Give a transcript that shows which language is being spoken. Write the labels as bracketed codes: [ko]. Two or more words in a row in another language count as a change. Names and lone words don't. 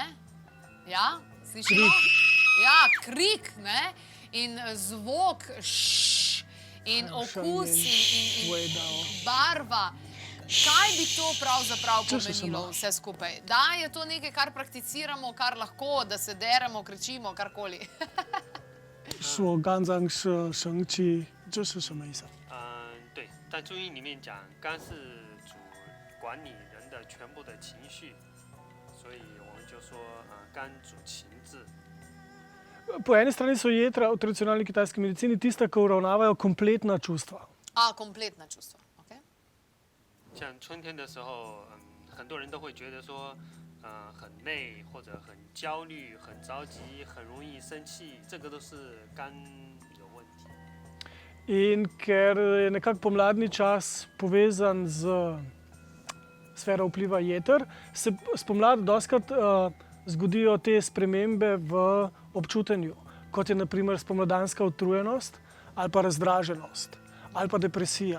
[sl] Ja, slišimo? Ja, krik, ne? In zvok, in okus, in barva. Kaj bi to pravzaprav pomenilo vse skupaj? Da je to nekaj, kar prakticiramo, kar lahko, da se deremo, kričimo, karkoli. [zh] 说肝脏是神气，这是什么意思？对，在中医里面讲，肝是管理人的全部的情绪，所以我们就说肝主情志。 [sl] Po eni strani so jetra v tradicionalni kitajski medicini tista, ki uravnavajo kompletna čustva. Kompletna čustva. [zh] 像春天的时候，很多人都会觉得说，很累或者很焦虑、很着急、很容易生气，这个都是肝有问题。 [sl] In ker je nekako pomladni čas povezan z sfero vpliva jeter, se spomladi dostikrat zgodijo te spremembe v občutenju, kot je na primer spomladanska utrujenost ali pa razdraženost ali pa depresija.